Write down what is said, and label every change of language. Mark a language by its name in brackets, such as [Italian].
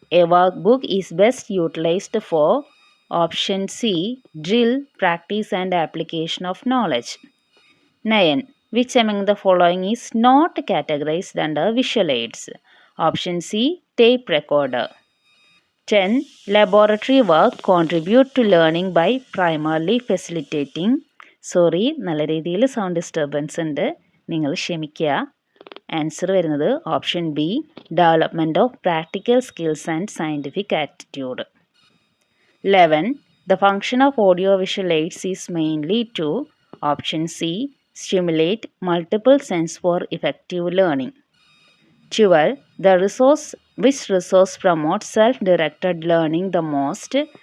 [English] A workbook is best utilized for option C, drill, practice and application of knowledge. 9. Which among the following is not categorized under visual aids? Option C, tape recorder. 10. Laboratory work contribute to learning by primarily facilitating. [Malayalam] Sorry, നല്ല രീതിയിൽ sound disturbance ഉണ്ട്, നിങ്ങൾ ക്ഷമിക്കുക. Answer വരുന്നത് [English] Option B, development of practical skills and scientific attitude. 11. The function of audio-visual aids is mainly to option C, stimulate multiple sense for effective learning. 12. Which resource promotes self-directed learning the most?